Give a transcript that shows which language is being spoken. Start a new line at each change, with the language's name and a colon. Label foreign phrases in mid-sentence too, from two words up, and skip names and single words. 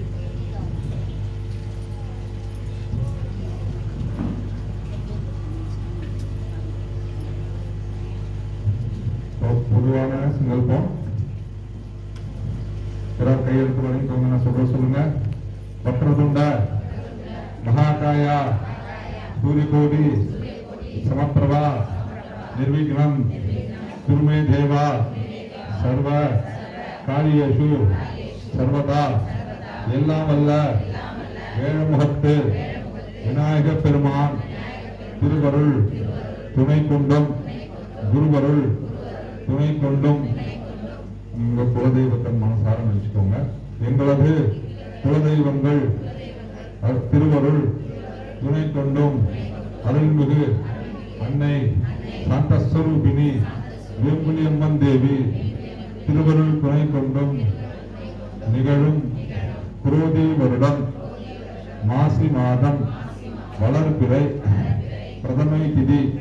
Tamil: பொதுவான சங்கல்பம் பிறர் கையெழுத்து வரைக்கும் நான் சொல்லுங்க வக்ரதுண்ட
Sanskrit: महाकाय सूर्यकोटि समप्रभा निर्विघ्नं कुरु मे देव सर्व कार्येषु सर्वदा
Tamil: எல்லாம் வல்ல வேழமுகத்து விநாயக பெருமான் திருவருள் துணை கொண்டும் குருவருள் துணை கொண்டும் உங்க குலதெய்வத்தை மனசார நினைச்சுக்கோங்க. எங்களது குலதெய்வங்கள் திருவருள் துணை கொண்டும் அருள்மிகு அன்னை சாந்தஸ்வரூபிணி வேம்புலியம்மன் தேவி திருவருள் துணை கொண்டும் நிகழும் குரோதி வருடம் மாசி மாதம் வளர்பிறை பிரதமை திதி